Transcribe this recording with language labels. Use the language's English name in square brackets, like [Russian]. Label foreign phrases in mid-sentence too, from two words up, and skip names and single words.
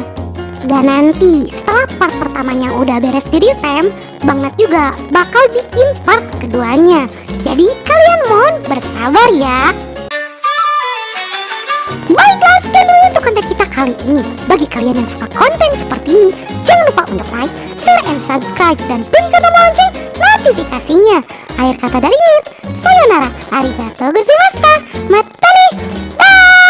[Indonesian] Dan nanti setelah part pertamanya udah beres di-revamp, Bang Nat juga bakal bikin part keduanya. Jadi kalian mohon bersabar ya. Baiklah, sekian dulu untuk konten kita kali ini. Bagi kalian yang suka konten seperti ini, jangan lupa untuk [English] like, share, and subscribe, [Indonesian] dan bunyikan tombol lonceng notifikasinya. Akhir kata dari Nit, [Japanese] さようなら、ありがとうございました、またね, [Indonesian] bye!